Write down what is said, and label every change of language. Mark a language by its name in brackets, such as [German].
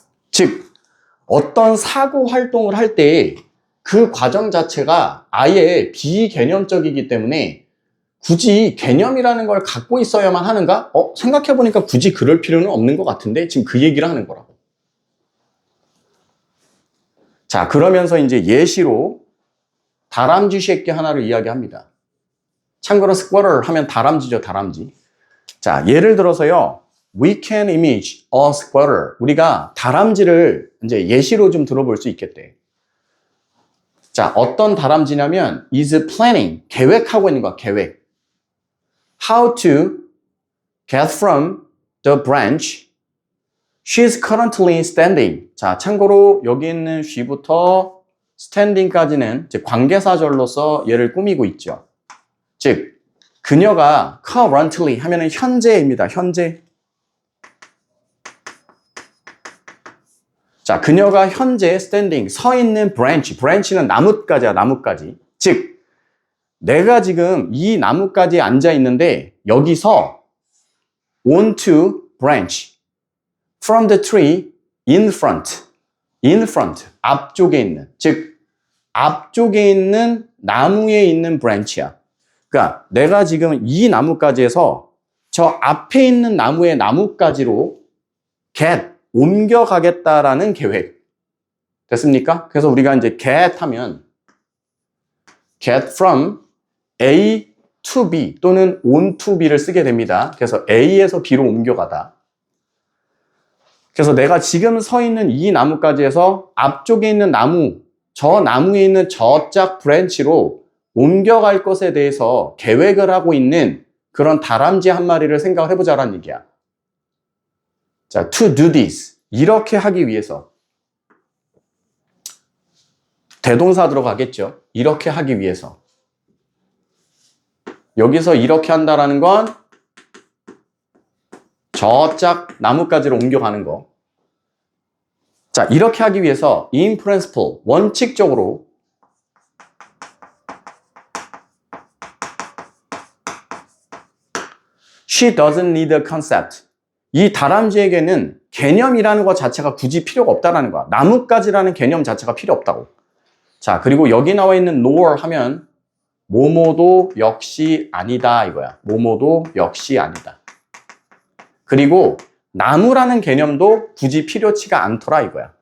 [Korean] 즉 어떤 사고 활동을 할 때 그 과정 자체가 아예 비개념적이기 때문에 굳이 개념이라는 걸 갖고 있어야만 하는가? 생각해보니까 굳이 그럴 필요는 없는 것 같은데 지금 그 얘기를 하는 거라고. 자, 그러면서 이제 예시로 다람쥐 새끼 하나를 이야기합니다. 참고로 squirrel 하면 다람쥐죠, 다람쥐. 자, 예를 들어서요, [English] we can image a squirrel. [Korean] 우리가 다람쥐를 이제 예시로 좀 들어볼 수 있겠대. 자, 어떤 다람쥐냐면 [English] is planning, [Korean] 계획하고 있는 거야, 계획. [English] How to get from the branch she's currently standing. [Korean] 자, 참고로 여기 있는 she부터 standing까지는 이제 관계사절로서 얘를 꾸미고 있죠. 즉, 그녀가 currently 하면은 현재입니다. 현재. 자, 그녀가 현재 standing, 서 있는 branch, branch는 나뭇가지야, 나뭇가지. 즉, 내가 지금 이 나뭇가지에 앉아 있는데 여기서 [English] onto branch from the tree in front, [Korean] 앞쪽에 있는, 즉 앞쪽에 있는 나무에 있는 branch야. 그러니까 내가 지금 이 나뭇가지에서 저 앞에 있는 나무의 나뭇가지로 get, 옮겨가겠다라는 계획. 됐습니까? 그래서 우리가 이제 get 하면 [English] get from A to B [Korean] 또는 [English] on to B [Korean] 를 쓰게 됩니다. 그래서 A에서 B로 옮겨가다. 그래서 내가 지금 서 있는 이 나뭇가지에서 앞쪽에 있는 나무, 저 나무에 있는 저짝 브랜치로 옮겨갈 것에 대해서 계획을 하고 있는 그런 다람쥐 한 마리를 생각을 해보자라는 얘기야. 자, [English] to do this. [Korean] 이렇게 하기 위해서. 대동사 들어가겠죠. 이렇게 하기 위해서. 여기서 이렇게 한다라는 건 저짝 나뭇가지로 옮겨가는 거. 자, 이렇게 하기 위해서 [English] in principle, [Korean] 원칙적으로 [English] she doesn't need a concept. [Korean] 이 다람쥐에게는 개념이라는 것 자체가 굳이 필요가 없다라는 거야. 나뭇가지라는 개념 자체가 필요 없다고. 자, 그리고 여기 나와 있는 nor 하면 뭐뭐도 역시 아니다 이거야. 뭐뭐도 역시 아니다. 그리고 나무라는 개념도 굳이 필요치가 않더라 이거야.